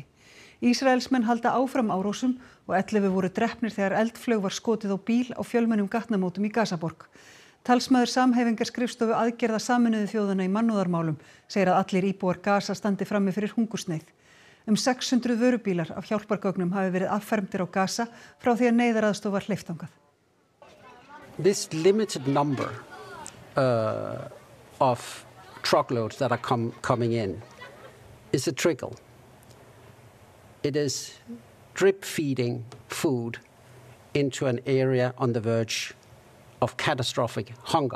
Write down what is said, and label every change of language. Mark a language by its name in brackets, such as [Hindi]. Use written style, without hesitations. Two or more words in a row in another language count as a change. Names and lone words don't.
[Icelandic] Ísraelsmenn halda áfram árásum og 11 voru drepnir þegar eldflaug var skotið á bíl á fjölmennum gatnamótum í Gazaborg. Talsmaður samhæfingarskrifstofu aðgerða Sameinuðu þjóðanna í mannúðarmálum segir að allir íbúar Gaza standi frammi fyrir hungursneyð. 600 vörubílar af hjálpargögnum hafi verið affermdir á Gaza frá því að neyðaraðstoð var hleypt þangað. [English] This limited number of truckloads that are coming in is a trickle. It is drip feeding food into an area on the verge of catastrophic hunger.